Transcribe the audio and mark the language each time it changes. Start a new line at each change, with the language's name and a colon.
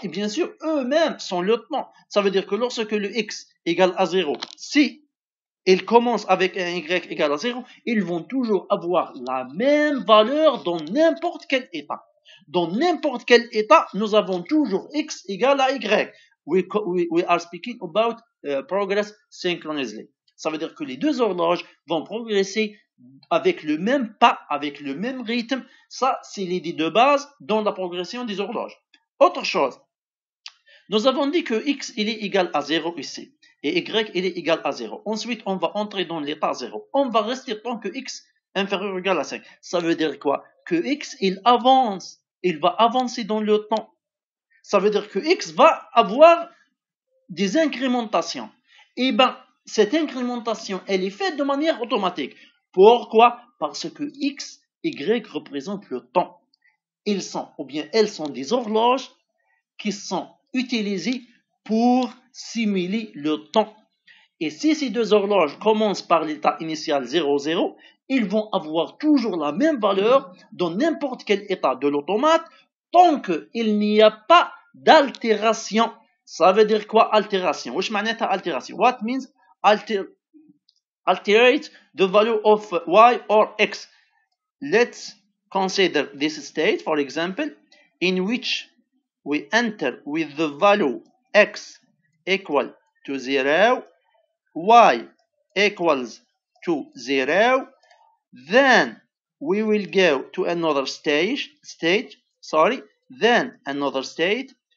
French: Et bien sûr, eux-mêmes sont le temps. Ça veut dire que lorsque le X égale à 0, si ils commencent avec un Y égal à 0, ils vont toujours avoir la même valeur dans n'importe quel état. Dans n'importe quel état, nous avons toujours X égal à Y.
English: We are speaking about progress synchronously.
French: Ça veut dire que les deux horloges vont progresser avec le même pas, avec le même rythme. Ça, c'est l'idée de base dans la progression des horloges. Autre chose, nous avons dit que X il est égal à 0 ici et Y il est égal à 0. Ensuite, on va entrer dans l'état 0. On va rester tant que X inférieur ou égal à 5. Ça veut dire quoi? Que X il avance. Il va avancer dans le temps. Ça veut dire que X va avoir des incrémentations. Et bien, cette incrémentation, elle est faite de manière automatique. Pourquoi? Parce que X, Y représentent le temps. Ils sont, ou bien elles sont des horloges qui sont utilisées pour simuler le temps. Et si ces deux horloges commencent par l'état initial 0,0, ils vont avoir toujours la même valeur dans n'importe quel état de l'automate tant qu'il n'y a pas d'altération. Ça veut dire quoi altération?
Arabic: Wesh معناتها
French: altération?
English: What means alterate the value of y or x? Let's consider this state, for example, in which we enter with the value x equal to 0, y equals to 0, then we will go to another state, then another state.